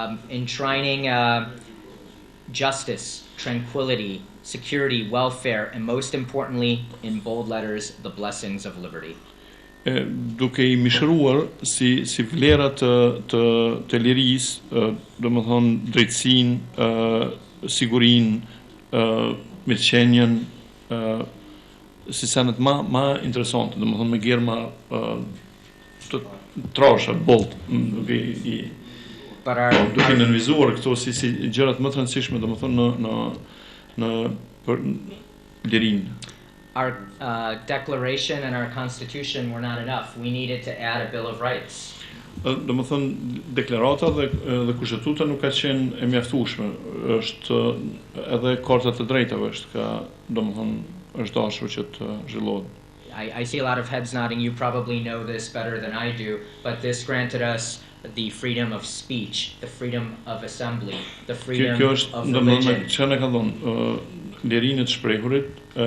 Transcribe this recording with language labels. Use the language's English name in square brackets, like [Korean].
[English] enshrining justice, tranquility, security, welfare, and most importantly, in bold letters, the blessings of liberty. [Albanian] Duke I mishruar si vlera të lirisë, domethënë drejtësinë, sigurinë, mirëqenien, si senet ma interesante, domethënë me gjerma të trasha, bold, duke nënvizuar këto si gjërat më të rëndësishme, domethënë në për lirinë. [English] Our declaration and our constitution were not enough. We needed to add a Bill of Rights. [Albanian] Domethënë deklarata dhe kushtetuta nuk ka qenë e mjaftueshme. Është edhe Karta e Drejtave është domethënë është dashur që të zhvillohet. [English] I see a lot of heads nodding. You probably know this better than I do, but this granted us the freedom of speech, the freedom of assembly, the freedom of religion. [Albanian] Që ne ka dhënë lirinë të shprehurit,